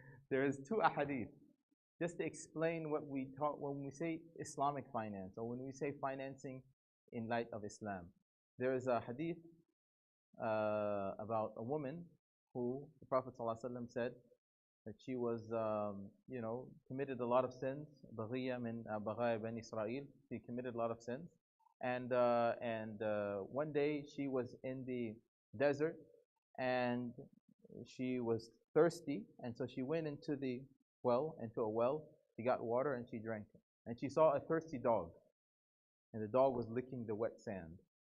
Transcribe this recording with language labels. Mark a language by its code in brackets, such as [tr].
[en] There is two ahadith just to explain what we talk when we say Islamic finance or when we say financing in light of Islam. There is a hadith about a woman who the Prophet ﷺ said that she was, committed a lot of sins. [ar] بغية من بغايا بني إسرائيل. [en] She committed a lot of sins, and one day she was in the desert and she was thirsty, and so she went into a well. She got water and she drank it, and she saw a thirsty dog, and the dog was licking the wet sand.